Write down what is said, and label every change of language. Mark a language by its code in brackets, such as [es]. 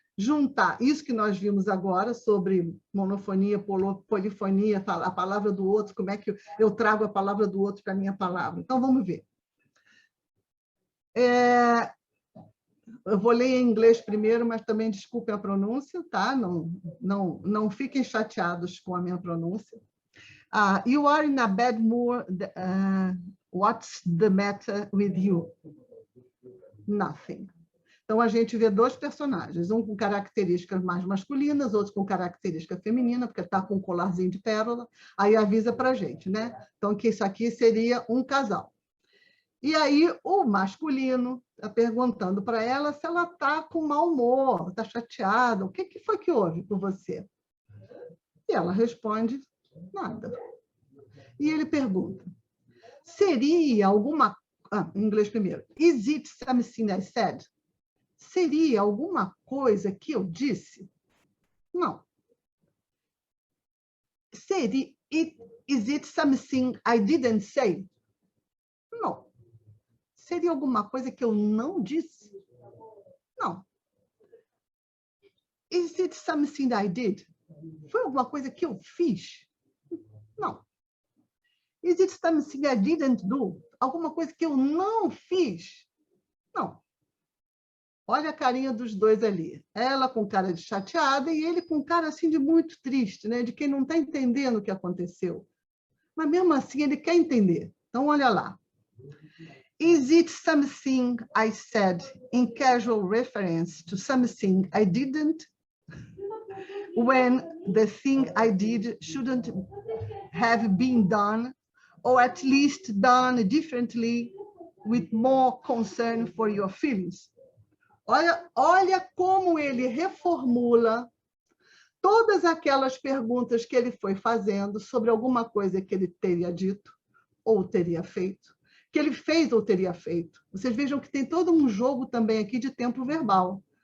[pt] juntar isso que nós vimos agora sobre monofonia, polifonia, a palavra do outro, como é que eu trago a palavra do outro para a minha palavra. Então, vamos ver. Eu vou ler em inglês primeiro, mas também desculpem a pronúncia, tá? Não fiquem chateados com a minha pronúncia. [en] You are in a bad mood. What's the matter with you? Nothing. [pt] Então, a gente vê dois personagens, um com características mais masculinas, outro com característica feminina, porque está com um colarzinho de pérola, aí avisa para a gente, né? Então, que isso aqui seria um casal. E aí, o masculino está perguntando para ela se ela está com mau humor, está chateada, o que foi que houve com você? E ela responde, nada. E ele pergunta, seria alguma... em inglês primeiro. [en] Is it something I said? [pt] Seria alguma coisa que eu disse? Não. [en] Is it something I didn't say? [pt] Não. Seria alguma coisa que eu não disse? Não. [en] Is it something I did? [pt] Foi alguma coisa que eu fiz? Não. [en] Is it something I didn't do? [pt] Alguma coisa que eu não fiz? Não. Olha a carinha dos dois ali. Ela com cara de chateada e ele com cara assim de muito triste, né? De quem não está entendendo o que aconteceu. Mas mesmo assim ele quer entender. Então, olha lá. [en] Is it something I said in casual reference to something I didn't? When the thing I did shouldn't have been done, or at least done differently, with more concern for your feelings? [pt] Olha como ele reformula todas aquelas perguntas que ele foi fazendo sobre alguma coisa que ele teria dito ou teria feito, que ele fez ou teria feito. Vocês vejam que tem todo um jogo também aqui de tempo verbal.